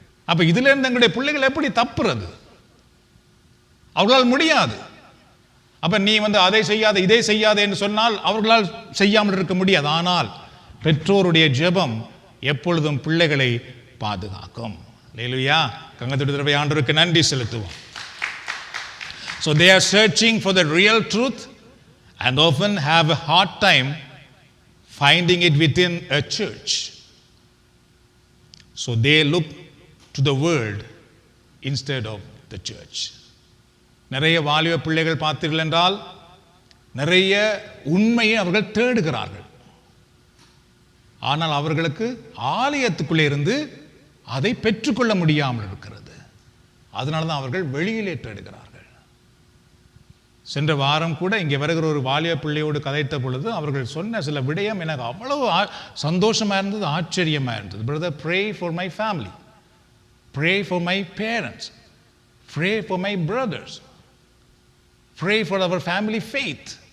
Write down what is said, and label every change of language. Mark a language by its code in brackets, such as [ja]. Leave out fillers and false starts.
[ta] அப்ப இதுல இருந்து எங்களுடைய பிள்ளைகள் எப்படி தப்புறது? அவர்களால் முடியாது. அப்ப நீ அதை செய்யாத இதை செய்யாத என்று சொன்னால் அவர்களால் செய்யாமல் இருக்க முடியாது. ஆனால் பெற்றோருடைய ஜெபம் எப்பொழுதும் பிள்ளைகளை பாதுகாக்கும். அல்லேலூயா. கங்கத்தோடு தடவை ஆண்டவருக்கு நன்றி செலுத்துவோம். [en] So they are searching for the real truth and often have a hard time finding it within a church. So they look to the world instead of the church. [ta] நிறைய வாலிப பிள்ளைகள் பார்த்தீர்கள் என்றால் நிறைய உண்மையை அவர்கள் தேடுகிறார்கள். ஆனால் அவர்களுக்கு ஆலயத்துக்குள்ளே இருந்து அதை பெற்றுக்கொள்ள முடியாமல் இருக்கிறது. அதனால தான் அவர்கள் வெளியிலே தேடுகிறார்கள். சென்ற வாரம் கூட இங்கே வருகிற ஒரு வாலிப பிள்ளையோடு கதைத்த பொழுது அவர்கள் சொன்ன சில விடயம் எனக்கு அவ்வளவு சந்தோஷமா இருந்தது, ஆச்சரியமா இருந்தது. [en] Brother, pray for my family. Pray for my parents. Pray for my brothers. Pray for our family faith.